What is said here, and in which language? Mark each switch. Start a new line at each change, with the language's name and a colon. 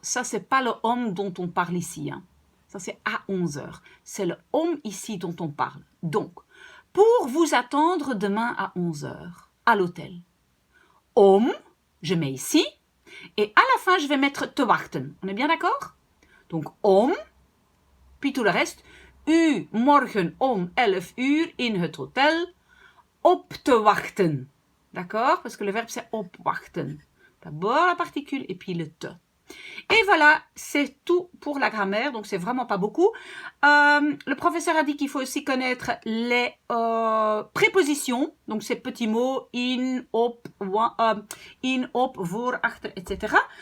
French: Ça, c'est pas le dont on parle ici. Hein. Ça, c'est à 11 heures. C'est le ici dont on parle. Donc, pour vous attendre demain à 11 heures, à l'hôtel. Je mets ici. Et à la fin, je vais mettre
Dutch: te wachten.
French: On est bien d'accord? Donc, puis tout le reste.
Dutch: U morgen 11 uur in het hotel op te wachten.
French: D'accord? Parce que le verbe, c'est opwachten. D'abord la particule et puis le te. Et voilà, c'est tout pour la grammaire, donc c'est vraiment pas beaucoup. Le professeur a dit qu'il faut aussi connaître les prépositions, donc ces petits mots in, op, voor, achter, etc.